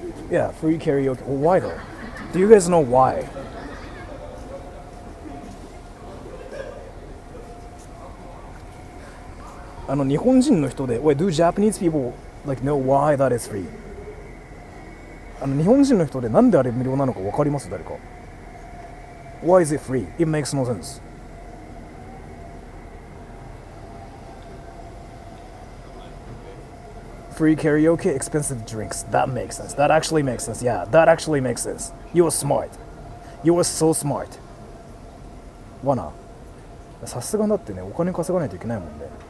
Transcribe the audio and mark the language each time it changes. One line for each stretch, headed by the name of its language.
English: Yeah, free karaoke. Well, why though? Do you guys know why? Wait, do Japanese people like know why that is free?
Japanese: 日本人の人でなんであれ無料なのか分かります？誰か。
English: Why is it free? It makes no sense. Free karaoke, expensive drinks. That makes sense. That actually makes sense. Yeah, that actually makes sense. You were smart. You were so smart.
Japanese: わな。さすがだってね、お金稼がないといけないもんね。